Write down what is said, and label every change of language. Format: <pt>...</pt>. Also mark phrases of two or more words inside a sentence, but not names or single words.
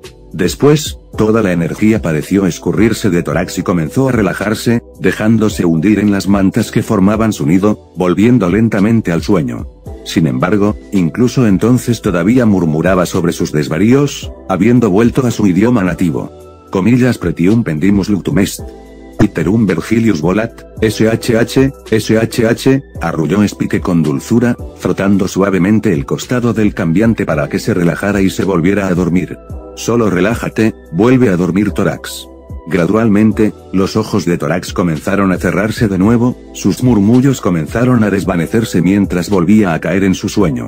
<es>Después, toda la energía pareció escurrirse de Tórax y comenzó a relajarse, dejándose hundir en las mantas que formaban su nido, volviendo lentamente al sueño. Sin embargo, incluso entonces todavía murmuraba sobre sus desvaríos, habiendo vuelto a su idioma nativo. Comillas,</es> <la>pretium pendimus luctum est. Iterum Vergilius volat,</la> <es>shh, arrulló Spike con dulzura, frotando suavemente el costado del cambiante para que se relajara y se volviera a dormir. Solo relájate, vuelve a dormir Tórax. Gradualmente, los ojos de Tórax comenzaron a cerrarse de nuevo, sus murmullos comenzaron a desvanecerse mientras volvía a caer en su sueño.</es>